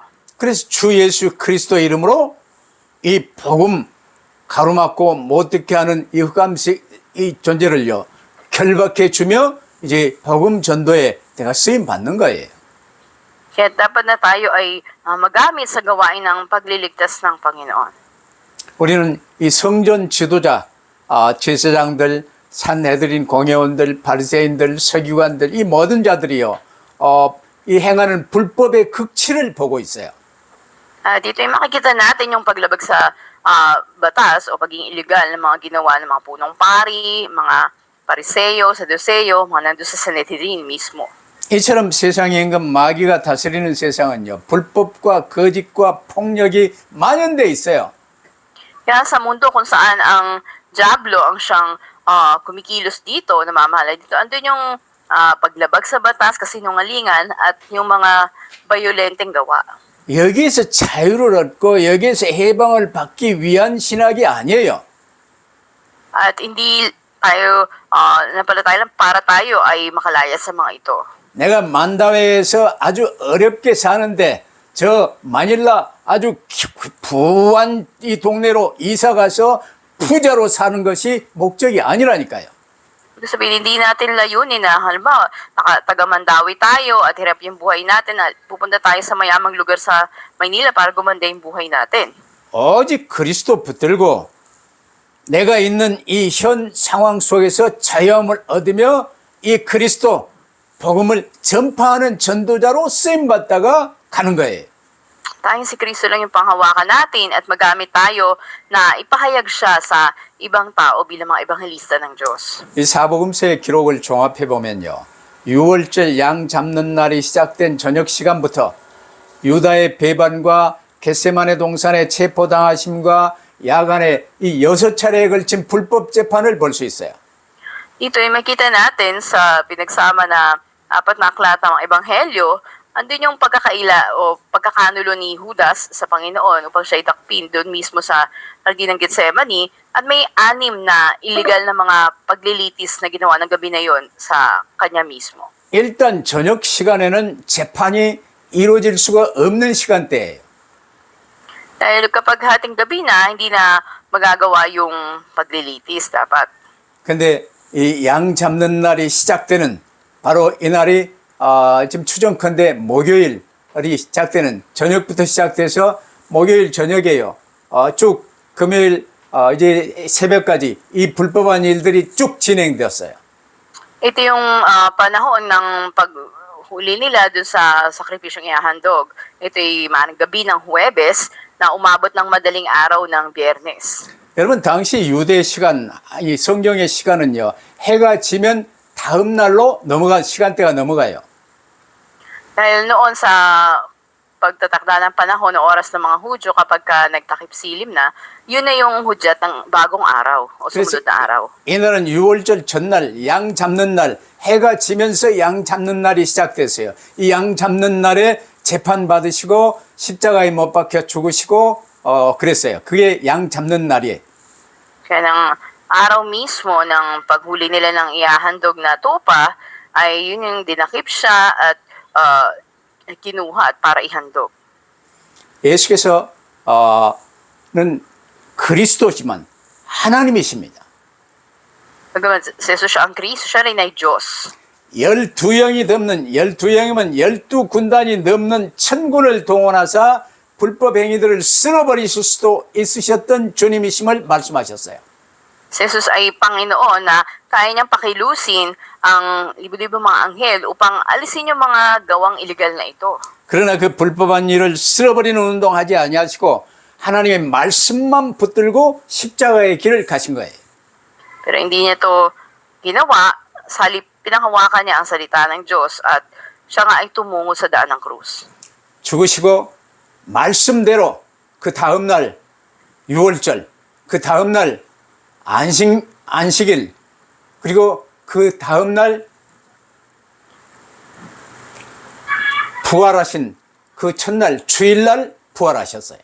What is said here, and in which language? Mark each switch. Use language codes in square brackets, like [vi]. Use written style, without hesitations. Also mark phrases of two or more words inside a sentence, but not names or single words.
[ko] 그래서 주 예수 그리스도 이름으로 이 복음 가로막고 못 듣게 하는 이 흑암식 이 존재를요 결박해 주며 이제 복음 전도에 내가 쓰임 받는 거예요. [tl] Kaya dapat na tayo ay magamit sa gawain ng pagliligtas ng Panginoon. [ko] 우리는 이 성전 지도자, 제사장들, 산헤드린 공회원들, 바리새인들, 서기관들 이 모든 자들이요 이 행하는 불법의 극치를 보고 있어요. [tl] Dito ay makikita natin yung paglabag sa batas o pagiging illegal ng mga ginawa ng mga punong pari, mga pariseyo, saduseyo, mga nandun sa Sanhedrin mismo. [ko] 이처럼 세상의 임금 마귀가 다스리는 세상은요 불법과 거짓과 폭력이 만연돼 있어요. [tl] Kaya sa mundo kung saan ang Diablo ang siyang kumikilos dito, namamahala dito, andun yung paglabag sa batas, kasinungalingan at yung mga bayolenteng gawa. [ko] 여기에서 자유를 얻고 여기에서 해방을 받기 위한 신학이 아니에요. [tl] At hindi tayo napalataya lang para tayo ay makalaya sa mga ito. [ko] 내가 만다웨에서 아주 어렵게 사는데 저 마닐라 아주 부한 이 동네로 이사 가서 부자로 사는 것이 목적이 아니라니까요. [tl] Ibig sabihin, hindi natin layunin na, halimbawa, taga Mandawi tayo at hirap yung buhay natin at pupunta tayo sa mayamang lugar sa Maynila para gumanda yung buhay natin. [ko] 오직 그리스도 붙들고 내가 있는 이 현 상황 속에서 자유함을 얻으며 이 그리스도 복음을 전파하는 전도자로 쓰임받다가 가는 거예요. [tl] Tanging si Kristo lang yung panghawakan natin at magamit tayo na ipahayag siya sa ibang tao bilang mga ebanghelista ng Diyos. [ko] 이 사복음서의 기록을 종합해 보면요. 6월절 양 잡는 날이 시작된 저녁 시간부터 유다의 배반과 겟세마네 동산의 체포당하심과 야간에 이 6차례에 걸친 불법 재판을 볼 수 있어요. [tl] Ito ay makita natin sa pinagsama na apat na aklat ng ebanghelyo, andun yung pagkakaila o pagkakanulo ni Judas sa Panginoon upang siya itakpin doon mismo sa Hardin ng Getsemani, at may 6 na illegal na mga paglilitis na ginawa ng gabi na yon sa kanya mismo. [ko] 일단 저녁 시간에는 재판이 이루어질 수가 없는 시간대예요. [tl] Dahil kapag hating gabi na, hindi na magagawa yung paglilitis dapat. [ko] 근데 이 양 잡는 날이 시작되는 바로 이 날이 지금 추정컨대 목요일이 시작되는 저녁부터 시작돼서 목요일 저녁에요. 쭉 금요일 이제 새벽까지 이 불법한 일들이 쭉 진행되었어요. [tl] Ito yung panahon ng paghuli nila dun sa sakripisyong ihahandog. Ito ay maaaring gabi ng Huwebes na umabot ng madaling araw ng Biyernes. [ko] 여러분 당시 유대 시간, 이 성경의 시간은요. 해가 지면 다음 날로 넘어간 시간대가 넘어가요. [tl] Dahil noon sa pagtatakda ng panahon o oras ng mga Hudyo kapag nagtakip silim na, yun na yung hudyat ng bagong araw o sumunod na araw. [ko] 이날은 6월절 전날 양 잡는 날, 해가 지면서 양 잡는 날이 시작됐어요. 이 양 잡는 날에 재판 받으시고 십자가에 못 박혀 죽으시고 그랬어요. 그게 양 잡는 날이에요. [tl] Kaya ng araw mismo ng paghuli nila ng ihahandog na tupa ay yun yung dinakip siya at kinuha at para ihandog. [ko] 예수께서는 그리스도지만 하나님이십니다. [tl] Bagaman si Jesus siya ang Kristo, siya rin ay Diyos. [ko] 12영이 넘는 12영이면 12군단이 넘는 천군을 동원하사 불법 행위들을 쓸어버리실 수도 있으셨던 주님이심을 말씀하셨어요. [tl] Si Jesus ay Panginoon na kaya niyang pakilusin ang libo-libo mga anghel upang alisin yung mga gawang illegal na ito. [ko] 그러나 그 불법한 일을 쓸어버리는 운동하지 아니하시고 하나님의 말씀만 붙들고 십자가의 길을 가신 거예요. [tl] Pero hindi niya to ginawa, salip pinanghawakan niya ang salita ng Diyos at siya nga ay tumungo sa daan ng krus. [ko] 죽으시고 말씀대로 그 다음 날 6월절, 그 다음 날 안식일, 그리고 그 다음 날 부활하신 그 첫날 주일날 부활하셨어요.